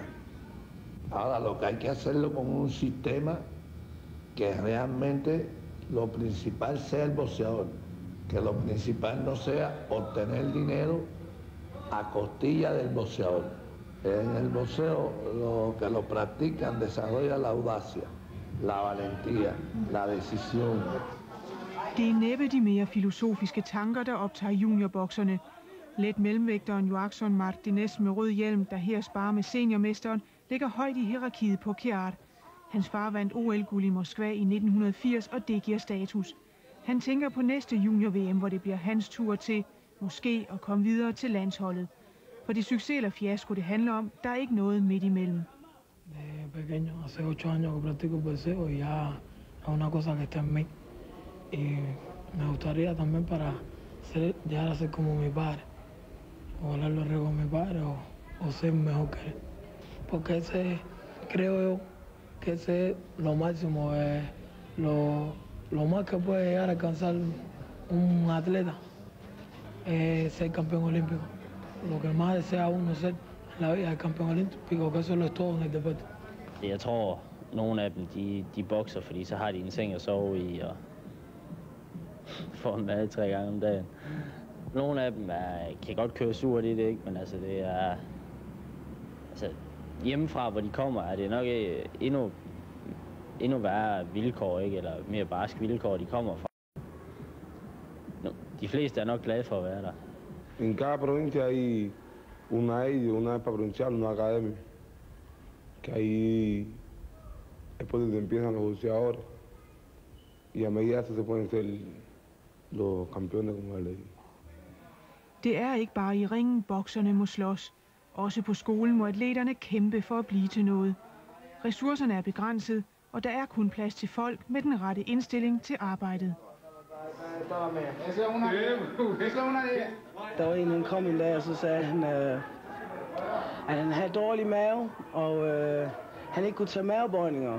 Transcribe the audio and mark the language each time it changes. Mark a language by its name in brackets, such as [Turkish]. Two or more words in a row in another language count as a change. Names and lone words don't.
[Spanish] Ahora lo que hay que hacerlo con un sistema que realmente lo principal sea el boxeador, que lo principal no sea obtener dinero a costilla del boxeador. En el boxeo, los que lo practican desarrollan la audacia, la valentía, la decisión. [Danish] Det er næppe de mere filosofiske tanker, der optager juniorbokserne. Let mellemvægteren Joaquín Martínez med rød hjelm, der her sparer med seniormesteren, ligger højt i hierarkiet på Querart. Hans far vandt OL-guld i Moskva i 1980, og det giver status. Han tænker på næste junior-VM, hvor det bliver hans tur til, måske at komme videre til landsholdet. For det succes eller fiasko, det handler om, der er ikke noget midt imellem. [Spanish] De pequeño, hace 8 años que practico boxeo y ya es una cosa que está en mí. Y me gustaría también para llegar a ser como mi padre, o volar los riesgos de mi padre, o ser mejor que él. Porque ese, creo yo, que ese es lo máximo, lo más que puede llegar a alcanzar un atleta es ser campeón olímpico. Lo que más desea uno ser en la vida es campeón olímpico, que eso lo es todo en el deporte. [Danish] Jeg tror, nogle af dem, de bokser, fordi så har de en seng at sove i, og får en mad 3 gange om dagen. Nogle af dem kan godt køre surt i det, ikke? Men altså, det er... Altså, hjemmefra, hvor de kommer, er det nok endnu værre vilkår, ikke? Eller mere barske vilkår, de kommer fra. De fleste er nok glade for at være der. [Spanish] En cada provincia hay una EPA provincial, una academia, que ahí es por donde empiezan los boxeadores y a medida que se pueden ser los campeones, como jeg leí. [Danish] Det er ikke bare i ringen, bokserne må slås. Også på skolen må atleterne kæmpe for at blive til noget. Ressourcerne er begrænset, og der er kun plads til folk med den rette indstilling til arbejdet. Der var en, han kom en dag, og så sagde han, at han havde dårlig mave, og han ikke kunne tage mavebøjninger.